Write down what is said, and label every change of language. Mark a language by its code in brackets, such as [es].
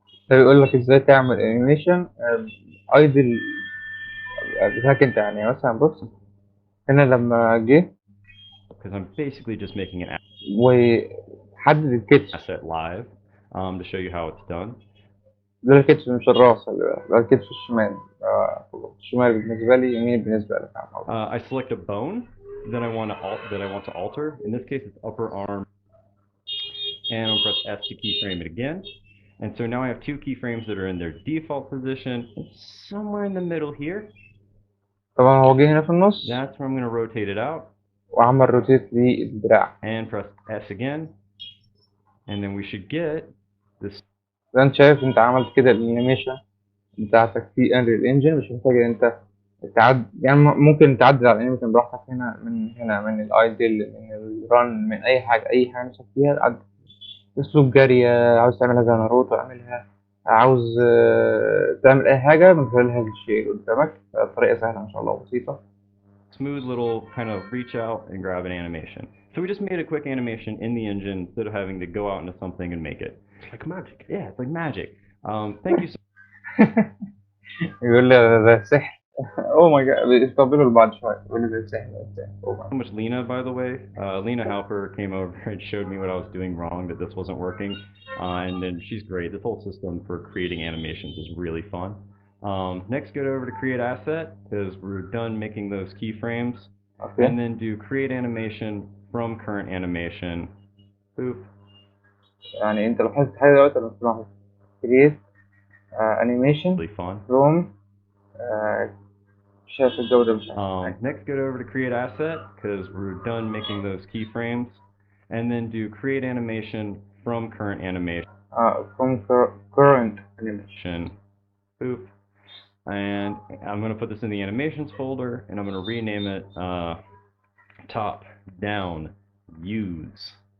[ar] بيقول لك ازاي تعمل انيميشن ايدل بتاعك انت يعني. مثلا بص هنا لما جه [en] because I'm basically just making an [ar] وحدد الكتش [en] asset live to show you how it's done. [ar] ده الكتف مش الراس، ده الكتف الشمال. الشمال بالنسبة لي، يمين بالنسبة لك. [en] I select a bone that I want to alter. In this case, it's upper arm, and I'll press S to keyframe it again. And so now I have two keyframes that are in their default position. It's somewhere in the middle here. [ar] طبعا هو جه هنا في النص [en] That's where I'm going to rotate it out. [ar] وعمل روتيت للدراع. [en] And press S again. And then we should get this. [ar] زي انت شايف، انت عملت كده الانيميشن بتاعتك في انريل انجن، مش محتاج ان انت يعني ممكن تعدل على الانيميشن براحتك هنا من الايدل، من الرن، من اي حاجه نفسك فيها. اسلوب جري، عاوز تعملها زي ناروتو اعملها، عاوز تعمل اي حاجه من خلال هذا الشيء قدامك. طريقه سهله ان شاء الله وبسيطه. [en] Smooth little kind of reach out and grab an animation. So we just made a quick animation in the engine instead of having to go out into something and make it. It's like magic. Yeah, it's like magic. Thank you so [ar] يقول لي ده سحر. [en] oh my god, [ar] بيستقبلوا لبعض شويه، يقول لي ده سحر ده سحر. [en] much, Lena, by the way. Lena Halper came over and showed me what I was doing wrong, that this wasn't working. And then she's great. This whole system for creating animations is really fun. Next, go over to create asset, because we're done making those keyframes. Okay. And then do create animation from current animation. Boop. [ar] يعني انت لاحظت حاجه دلوقتي ولا مش ملاحظ؟ [en] create animation Really fun. from [ar] شايف الجوده مش [en] Next, go over to create asset, because we're done making those keyframes. And then do create animation from current animation. from current animation. Boop. And I'm going to put this in the animations folder, and I'm going to rename it top down use.